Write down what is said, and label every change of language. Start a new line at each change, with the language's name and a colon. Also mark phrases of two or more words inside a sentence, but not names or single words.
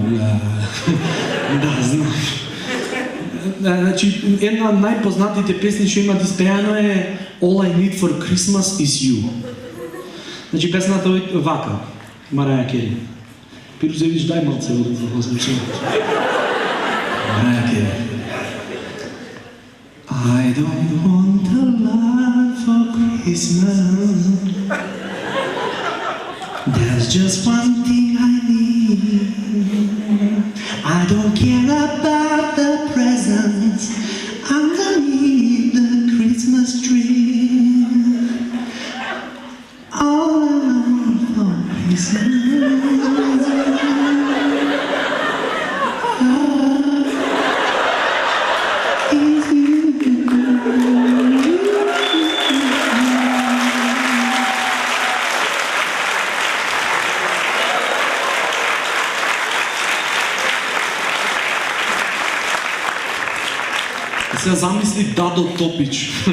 Macedonian: Да, знам. Значи, една од најпознатите песни што имат испеано е All I Need for Christmas is You. Значи песната е вака, Мараја Кери. Пирузевич, дај малце вода за возмече. Мараја Кери.
English: I don't want a lot for Christmas. There's just one thing I need. I don't care about the presents underneath the Christmas tree. All I want for Christmas is you.
Macedonian: Сега замисли Дадо Топич.